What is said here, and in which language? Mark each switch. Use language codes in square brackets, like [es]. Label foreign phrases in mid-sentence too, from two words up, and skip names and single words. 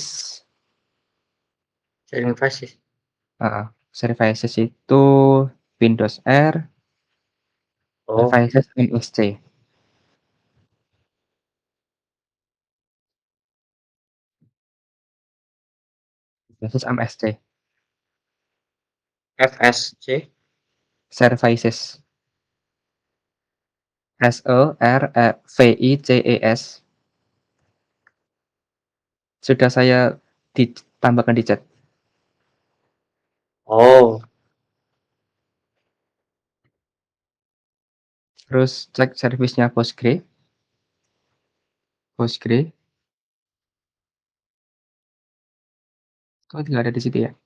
[id] Sharing fasis. heeh, Services itu Windows R, Oh, Services MSC, Services MSC, FSC. Services, SERVICES. Sudah saya ditambahkan di chat. Oh, Terus cek servisnya Postgre, kok tidak ada di situ ya?